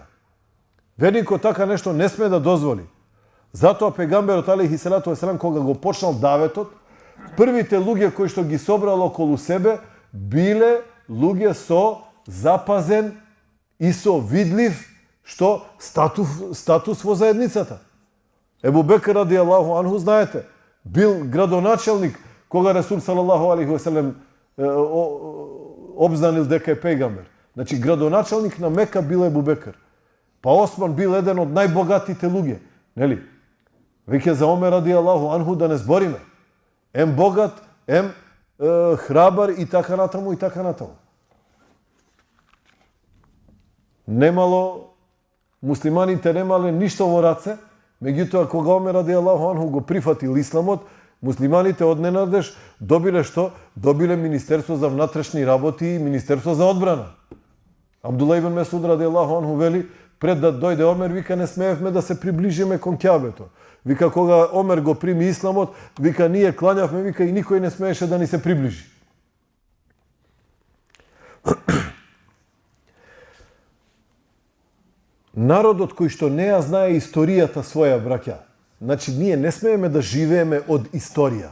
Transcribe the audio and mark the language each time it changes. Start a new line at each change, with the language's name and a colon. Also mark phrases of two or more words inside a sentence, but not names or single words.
Macedonian: Верникот така нешто не сме да дозволи. Затоа пегамберот
Arabic: عليه الصلاة والسلام
Macedonian: кога го почнал даветот, првите луѓе кои што ги собрал околу себе биле луѓе со запазен и со видлив што статус во заедницата.
Arabic: أبو بكر رضي الله عنه,
Macedonian: знаете, бил градоначелник кога Расул
Arabic: صلى الله عليه وسلم
Macedonian: обзнанил дека е пегамбер. Значи, градоначелник на Мека бил Ебу Бекр. Па Осман бил еден од најбогатите луѓе. Нели? Веќе за Омер
Arabic: رضي الله عنه
Macedonian: да не збориме. Ем богат, ем храбар и така натаму, и така натаму. Немало, муслиманите немале ништо во раце, меѓутоа кога Омер
Arabic: رضي الله عنه
Macedonian: го прифатил исламот, муслиманите одненадеж добиле што? Добиле Министерство за внатрешни работи и Министерство за одбрана. Абдулла ибн Месуд
Arabic: رضي الله عنه
Macedonian: вели, пред да дојде Омер, вика, не смеевме да се приближиме кон Кјабето. Вика, кога Омер го прими исламот, вика, ние клањавме, вика, и никој не смееше да ни се приближи. Народот кој што не ја знае историјата своја, браќа, Значи, ние не смееме да живееме од историја.